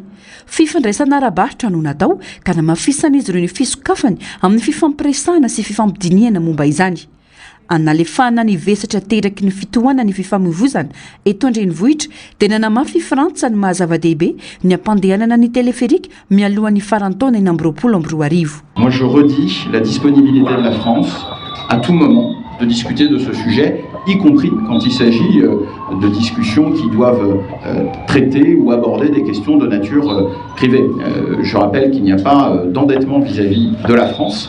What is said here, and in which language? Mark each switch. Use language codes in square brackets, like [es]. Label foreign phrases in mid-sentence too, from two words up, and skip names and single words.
[mg] Fifandraisana ara-barotra no natao ka namafisana izy ireo ny fisokafany amin'ny fifampiresahana sy fifampidiniana momba izany. Analefahana ny vesatra teraky ny fitohana ny fifamoivoizana eto an-drenivohitra dia nanamafy Frantsa ny mahazava-dehibe ny ampandehanana ny teleferika mialohan'ny farantaona 2022. [fr] Moi je redis la disponibilité de la France à tout moment de discuter de ce sujet, y compris quand il s'agit de discussions qui doivent traiter ou aborder des questions de nature privée. Je rappelle qu'il n'y a pas d'endettement vis-à-vis de la France.